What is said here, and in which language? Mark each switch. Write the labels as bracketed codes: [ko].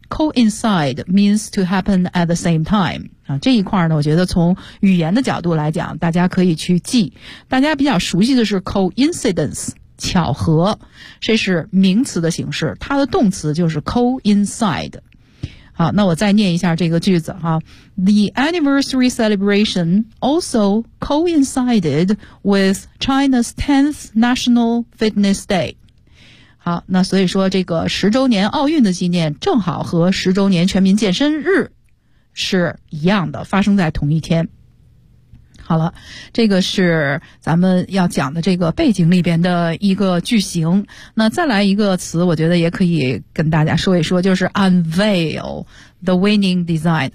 [en] coincide means to happen at the same time [zh] 这一块呢，我觉得从语言的角度来讲，大家可以去记。大家比较熟悉的是 coincidence， 巧合，这是名词的形式，它的动词就是 coincide。好，那我再念一下这个句子哈。 [en] The anniversary celebration also coincided with China's 10th National Fitness Day。 [zh] 好，那所以说这个十周年奥运的纪念正好和十周年全民健身日是一样的，发生在同一天。好了，这个是咱们要讲的这个背景里边的一个句型。那再来一个词，我觉得也可以跟大家说一说，就是 unveil the winning design。